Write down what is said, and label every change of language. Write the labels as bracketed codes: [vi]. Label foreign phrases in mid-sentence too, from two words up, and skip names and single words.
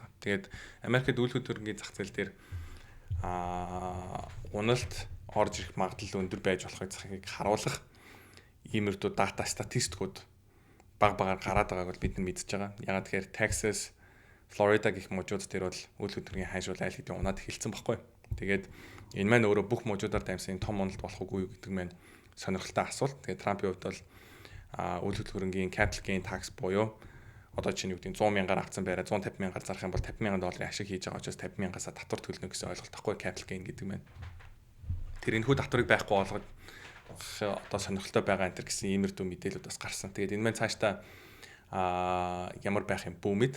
[mn] Тэгээд Америкт үйл хөдлөлтийн зах зээл дээр уналт орж ирэх магадлал өндөр байж болохыг захыг харуулах иймэрдүү дата статистикууд багаар гараад байгааг бол бид нар мэдж байгаа. Ягаад тэгэхээр Texas, Florida гэх мужууд дээр бол үйл хөдлөлтийн хайшуул айл хэдийн унаад эхэлсэн байхгүй. Тэгээд энэ маань өөрөө бүх мужуудаар дамжсан том уналт болох үгүй юу гэдэг маань сонирхолтой асуулт. Тэгээд Трампын хувьд бол үйл хөдлөлтийн [en] capital gain tax [mn] буюу одоо чинь юу гэдэг 100 мянгаар авсан байраа 150 мянгаар зарах юм бол 50 мянган долларын ашиг хийж байгаа учраас 50 мянгаас татвар төлнө гэсэн ойлголт тахгүй [en] capital gain [mn] гэдэг маань. Тэр энэхүү татварыг байхгүй болгоод одоо сонирхолтой байгаа энэ гэсэн иймэрдүү мэдээлүүд бас гарсан. Тэгээд энэ маань цаашдаа ямар байх юм бүүмэд.